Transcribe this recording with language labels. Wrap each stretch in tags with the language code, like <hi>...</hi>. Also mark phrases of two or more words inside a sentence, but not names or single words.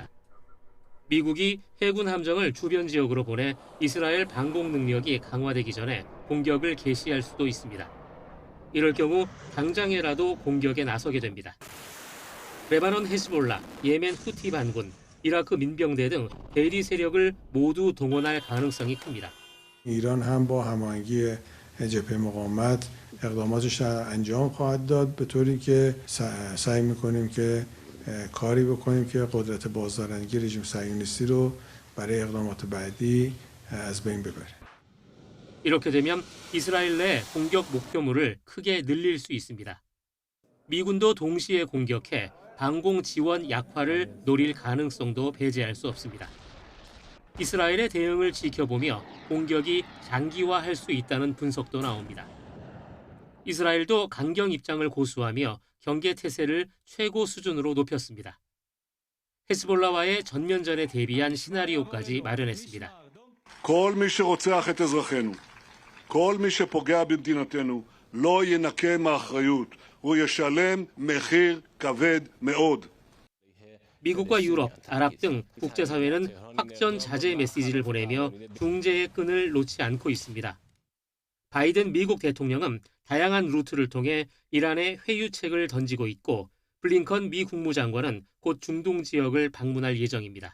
<ko>미국이 해군 함정을 주변 지역으로 보내 이스라엘 방공 능력이 강화되기 전에 공격을 개시할 수도 있습니다. 이럴 경우 당장에라도 공격에 나서게 됩니다. 레바논 헤즈볼라, 예멘 후티 반군, 이라크 민병대 등 대리 세력을 모두 동원할 가능성이 큽니다.</ko> <fa>ایران هم با هماهنگی جبهه مقاومت اقداماتش انجام خواهد داد به طوری که سعی می‌کنیم که کاری بکنیم که قدرت بازدارندگی رژیم صهیونیستی رو برای اقدامات بعدی از بین ببره.</fa> <ko>이렇게 되면 이스라엘 내 공격 목표물을 크게 늘릴 수 있습니다. 미군도 동시에 공격해 방공 지원 약화를 노릴 가능성도 배제할 수 없습니다. 이스라엘의 대응을 지켜보며 공격이 장기화할 수 있다는 분석도 나옵니다. 이스라엘도 강경 입장을 고수하며 경계 태세를 최고 수준으로 높였습니다. 헤즈볼라와의 전면전에 대비한 시나리오까지 마련했습니다.</ko> <he>כל מי שרוצח את אזרחינו, כל מי שפוגע במדינתנו, לא ינקה מאחריות. הוא ישלם מחיר כבד מאוד.</he> <ko>미국과 유럽, 아랍 등 국제사회는 확전 자제 메시지를 보내며 중재의 끈을 놓지 않고 있습니다. 바이든 미국 대통령은 다양한 루트를 통해 이란에 회유책을 던지고 있고 블링컨 미 국무장관은 곧 중동 지역을 방문할 예정입니다.</ko>